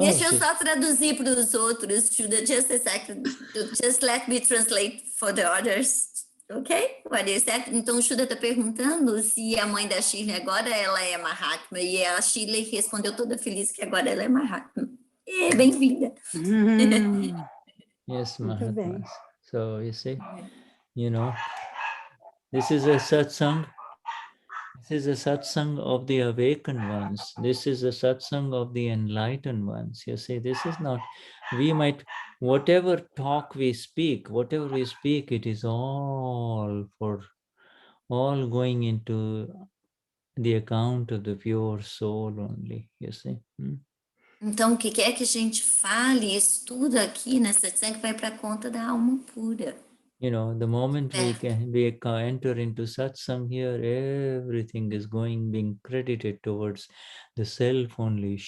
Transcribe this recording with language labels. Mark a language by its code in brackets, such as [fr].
[pt] Deixa eu só traduzir para os outros, Shuddha, [en] just a second. Just let me translate for the others. Ok? What is that? [pt] Então, o Shuddha está perguntando se a mãe da Shirley agora ela é Mahatma. E a Shirley respondeu toda feliz que agora ela é Mahatma. Bem-vinda. [en] Yes, Mahatma. So, you see, this is a satsang. This is a satsang of the awakened ones. This is a satsang of the enlightened ones. You see, this is not, we might, whatever talk we speak, it is all going into the account of the pure soul only, you see. [pt] Então, o que quer que a gente fale, isso tudo aqui nessa satsang vai para a conta da alma pura. [en] The moment we enter into satsang here, everything is being credited towards the self only.